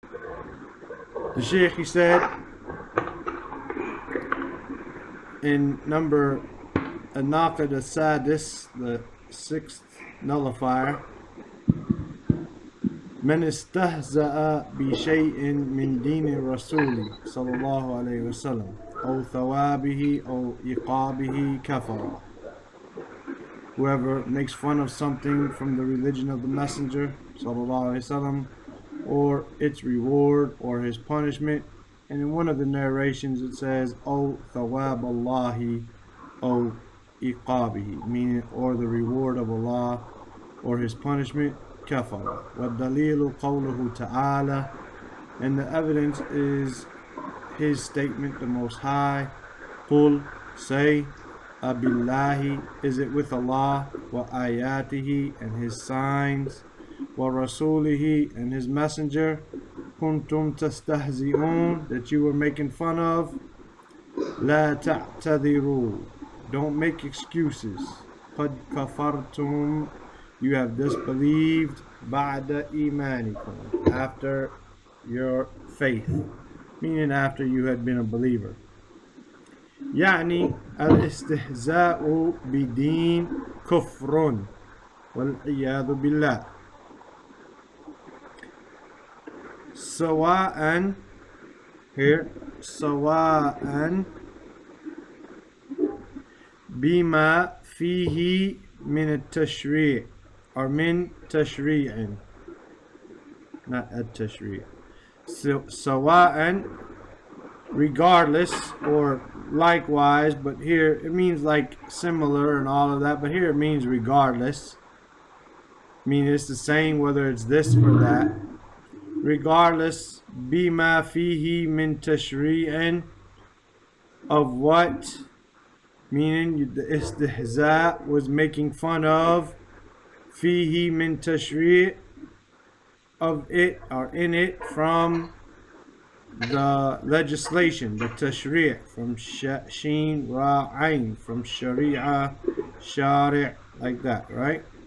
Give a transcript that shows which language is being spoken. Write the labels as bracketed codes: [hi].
[en] The Shaykh, he said in number Nawaqid-ul-Sadis, the sixth nullifier, [ar] من استهزأ بشيء من دين الرسول صلى الله عليه وسلم أو ثوابه أو عقابه كفر. [en] Whoever makes fun of something from the religion of the Messenger sallallahu alaihi wasallam, or its reward or his punishment, and in one of the narrations it says "O thawab Allahi, O iqabihi," meaning or the reward of Allah or his punishment. Kafara. [ar] وَالدَّلِيلُ قَوْلُهُ تَعَالَى, [en] and the evidence is his statement, the Most High. Qul, say, Abillahi, is it with Allah, wa ayatihi, and his signs, wa rasulihi, and his messenger, kuntum tastahzi'un, that you were making fun of. La ta'tadiru, don't make excuses. Qad kafartum, you have disbelieved, ba'da imanikum, after your faith, meaning after you had been a believer. [ar] يعني الاستهزاء بدين كفر والعياذ بالله. سواء, here, سواء بما فيه من التشريع, or من تشريع, not التشريع. [en] سواء, regardless, or likewise, but here it means like similar and all of that, but here it means regardless, meaning it's the same whether it's this or that. Regardless, bima fihi min tashri'in, of what, meaning the istihza was making fun of, fihi min tashri', of it or in it, from the legislation, the tashri', from sheen ra ayn, from sharia, shari', like that, right?